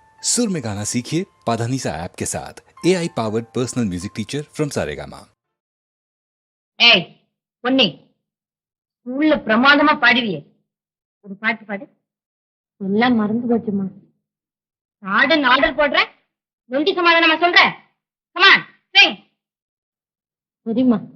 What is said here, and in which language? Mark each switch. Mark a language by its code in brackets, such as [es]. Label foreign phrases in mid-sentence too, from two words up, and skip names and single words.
[hi] सुर में गाना सीखिए पाधानीसा ऐप के साथ [en] AI powered personal music teacher from Saregama. [ta] ஏய் பொன்னி, ஸ்கூல்ல பிரமாதமா பாடுவியே, ஒரு பாட்டு பாடு. எல்லாம் மறந்து போச்சுமா. பாடுன்னு ஆர்டர் போடுற, நொண்டி சமாதானமா சொல்ற. [en] come on sing. சரிம்மா.